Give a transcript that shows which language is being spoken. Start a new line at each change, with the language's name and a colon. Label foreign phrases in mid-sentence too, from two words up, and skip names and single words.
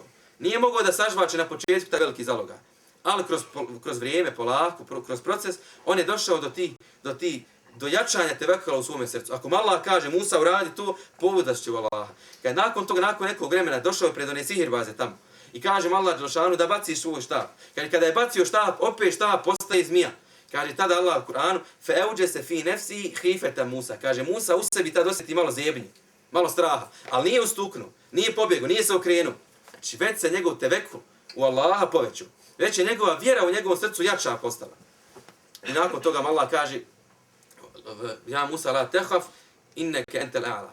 Bosnian: Nije mogao da sažvače na početku taj veliki zalogaj. Ali kroz vrijeme, polako, kroz proces, on je došao do jačanja tevekula u svome srcu. Ako Allah kaže Musa uradi to, povudaš će u Allaha. Kad nakon toga, nakon nekog vremena, došao je pred one sihirbaze tamo. I kaže Allah dželešanu da baciš svoj štap. Kaže kada je bacio štap, opet štap postaje zmija. Kaže tada Allah u Kur'anu
Arabic: فَأَوْجَسَ فِي نَفْسِهِ خِيفَةَ
Bosnian: Musa. Kaže Musa u sebi tad osjeti malo zebnje, malo straha. Ali nije ustuknuo, nije pobjegao, nije se okrenuo. Znači već se njegov tevekul u Allaha povećao. Već je njegova vjera u njegovom srcu jača postala. I nakon toga Allah kaže
Arabic: يا موسى لا تخف إنك أنت الأعلى.